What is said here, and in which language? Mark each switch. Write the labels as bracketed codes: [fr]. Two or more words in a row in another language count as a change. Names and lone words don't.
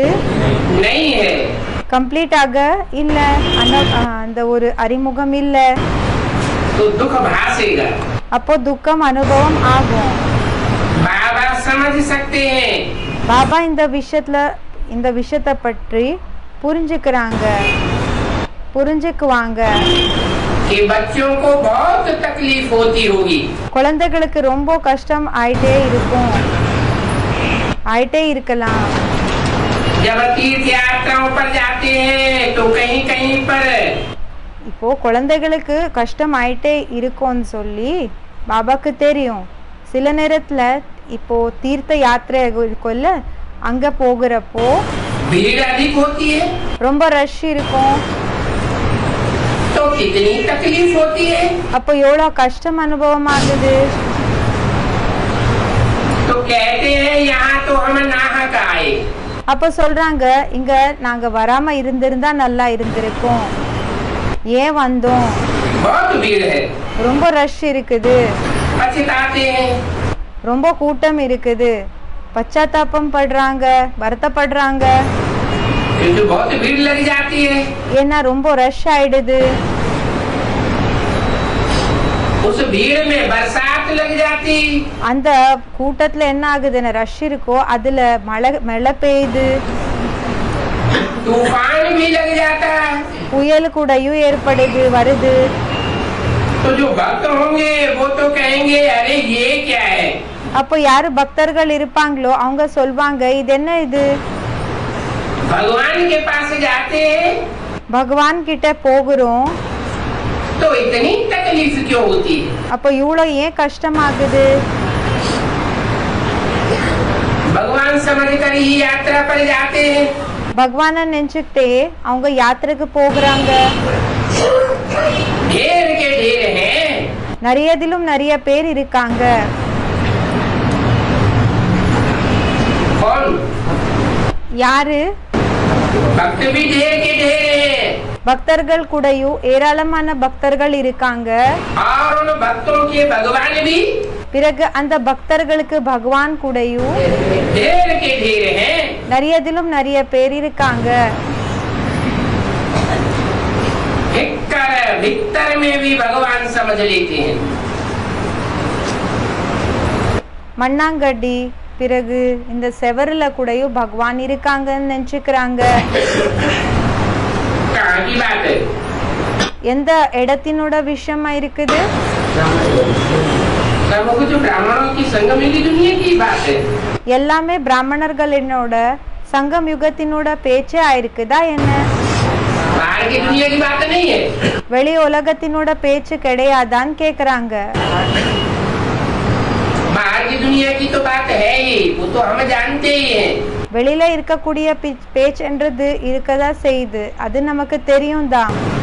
[hi] नहीं है। [ta] கம்ப்ளீட்டாக இல்ல, அந்த ஒரு அறிமுகம் இல்ல. [hi] तो दुख भासेगा। [ta] அப்போ துக்கம் அனுபவம் ஆகும். [hi] बाबा समझ सकते हैं [ta] பாபா இந்த விஷயத்தை பற்றி புரிஞ்சுக்குவாங்க. [hi] कि बच्चों को बहुत तकलीफ होती होगी। [ta] குழந்தைகளுக்கு ரொம்ப கஷ்டம் ஆயிட்டே இருக்கலாம். [hi] जब तीर्थ यात्राओं पर जाते हैं तो कहीं कहीं पर [ta] இப்போ குழந்தைகளுக்கு கஷ்டம் ஆயிட்டே இருக்கும்னு சொல்லி பாபாக்கு தெரியும். சில நேரத்துல இப்போ தீர்த்த யாத்திரை இருக்கும்ல, அங்க போகிறப்போ [hi] भीड़ अधिक होती है [ta] ரொம்ப ரஷ் இருக்கும். [hi] तो कितनी तकलीफ होती है। [ta] அப்போ எவ்வளவு கஷ்டம் அனுபவம் ஆகுது. [hi] तो कहते हैं यहाँ तो हम नाहक आए। [ta] அப்ப சொல்றாங்க, இங்க நாங்க வராம இருந்திருந்தா நல்லா இருந்திருக்கும், ஏன் வந்தோம், [hi] बहुत भीड़ है। [ta] ரொம்ப ரஷ் இருக்குது, [hi] पछताते हैं [ta] ரொம்ப கூட்டம் இருக்குது, பச்சாத்தாபம் படுறாங்க, வருத்தப்படுறாங்க. [hi] क्योंकि बहुत भीड़ लग जाती है। [ta] ஏன்னா ரொம்ப ரஷ் ஆயிடுது. [hi] उस भीड़ में बरसात लग जाती। [ta] அந்த கூட்டத்துல என்ன ஆகுதுன்னு, ரஷ் இருக்கோ அதுல மழை பெய்யுது, [hi] तूफान भी लग जाता है। [ta] புயல் கூடயும் வருது. [hi] तो जो भक्त होंगे वो तो कहेंगे अरे ये क्या है। [ta] அப்போ யாரு பக்தர்கள் இருப்பாங்களோ அவங்க சொல்வாங்க, இது என்ன இது. [hi] भगवान के पास जाते हैं [ta] பகவான் கிட்ட போகிறோம், [hi] तो इतनी तकलीफ क्यों होती है। [ta] அப்போ இவ்வளவு ஏன் கஷ்டமாகுது. [hi] भगवान समझ कर ही यात्रा पर जाते हैं। [ta] பகவான நினைச்சுக்கிட்டே அவங்க யாத்திரைக்கு போகிறாங்க. [hi] ढेर के ढेर हैं। [ta] நிறையதிலும் நிறைய பேர் இருக்காங்க. [hi] कौन? [ta] யாரு? [hi] भक्त भी ढेर के ढेर हैं। [ta] பக்தர்கள் கூடயும் ஏராளமான பக்தர்கள் இருக்காங்க. [hi] और उन भक्तों के भगवान भी [ta] பிறகு அந்த பக்தர்களுக்கு பகவான் கூடயும் [hi] ढेर के ढेर हैं। [ta] நிறையதிலும் நிறைய பேர் இருக்காங்க. [hi] भीतर में भी भगवान समझ लेते हैं। [ta] மண்ணாங்கட்டி பிறகு இந்த செவருல கூடயும் பகவான் இருக்காங்கன்னு நினைச்சுக்கிறாங்க. [hi] कहाँ की बात है? [ta] எந்த இடத்தினோட விஷயமா இருக்குது? [hi] सब कुछ ब्राह्मणों की संगम की दुनिया की बात है। [ta] எல்லாமே பிராமணர்களினோட சங்கம் யுகத்தினோட பேச்சே ஆயிருக்குதா என்ன? [hi] बाहर की दुनिया की बात नहीं है। [ta] வெளி உலகத்தினோட பேச்சு கிடையாதான்னு கேக்குறாங்க. [hi] बाहर की दुनिया की तो बात है ही, वो तो हम जानते ही हैं। [ta] வெளியில இருக்கக்கூடிய பேச்சுன்றது இருக்கதா செய்யுது, அது நமக்கு தெரியும் தான்.